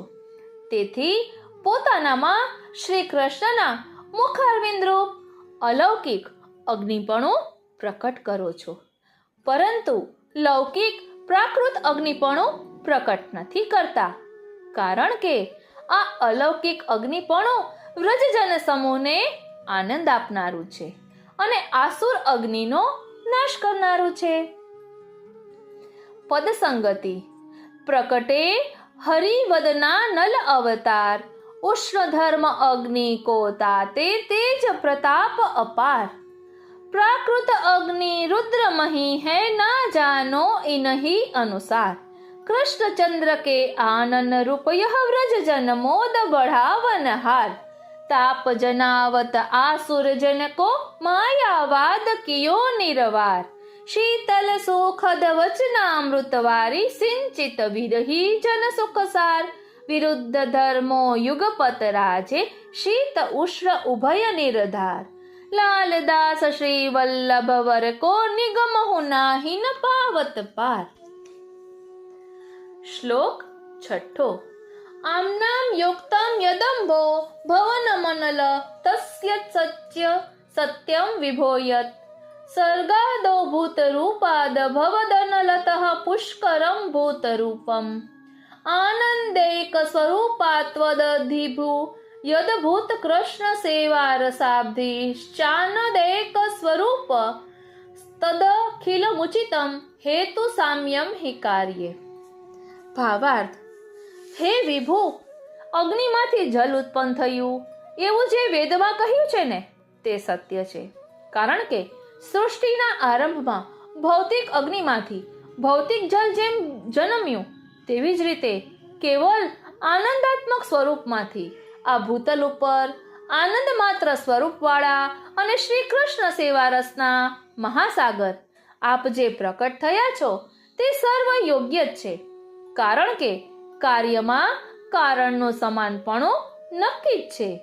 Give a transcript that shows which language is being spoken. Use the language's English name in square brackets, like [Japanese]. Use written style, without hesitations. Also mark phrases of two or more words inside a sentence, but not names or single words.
[Gujarati] તેથી પોતાનામાં શ્રી કૃષ્ણના મુખારવિંદરૂપ અલૌકિક અગ્નિપણું પ્રકટ કરો છો, પરંતુ લૌકિક પ્રાકૃત અગ્નિપણું પ્રકટ નથી કરતા, કારણ કે આ અલૌકિક અગ્નિપણું વ્રજજન સમૂહને આનંદ આપનારું છે અને આસુર અગ્નિનો નાશ કરનારું છે. પદસંગતિ. [Braj] प्रकटे हरिवदना नल अवतार, उष्ण धर्म अग्नि को ताते तेज प्रताप अपार. प्राकृत अग्नि रुद्र मही है ना जानो इनही अनुसार. कृष्ण चंद्र के आनन रूप यह व्रज जन मोद बढ़ावन हार. ताप जनावत आसुर जन को मायावाद कियो निरवार. शीतल सुखद वचनामृत वारी सिंचित विरही जन सुखसार. विरुद्ध धर्मो युगपत राजे शीत उष्ण उभय निरधार. लाल दास श्री वल्लभ वर को निगम हुनाहि न पावत पार. [Gujarati] श्लोक 6. [Sanskrit] आम्नाम युक्तम यदम्भो भवन मनल तस्य सत्य सत्यम विभोयत. सर्गादो भूत रूपाद भवदनलतः पुष्करम भूत रूपम. आनंदैक स्वरूपात्वदधिभू यदभूत कृष्ण सेवा रसाब्धि चानदेक स्वरूप तदखिल मुचितम हेतु साम्यम हि कार्ये. [Gujarati] ભાવાર્થ. હે વિભુ, અગ્નિમાંથી જલ ઉત્પન્ન થયું એવું જે વેદમાં કહ્યું છે ને તે સત્ય છે, કારણ કે સૃષ્ટિના આરંભમાં ભૌતિક અગ્નિમાંથી ભૌતિક જલ જેમ જન્મ્યું તેવી જ રીતે કેવલ આનંદાત્મક સ્વરૂપમાંથી આ ભૂતલ ઉપર આનંદ માત્ર સ્વરૂપવાળા અને શ્રી કૃષ્ણ સેવા રસના મહાસાગર આપ જે પ્રકટ થયા છો તે સર્વ યોગ્ય જ છે, કારણ કે કાર્યમાં કારણનું સમાનપણું નક્કી જ છે.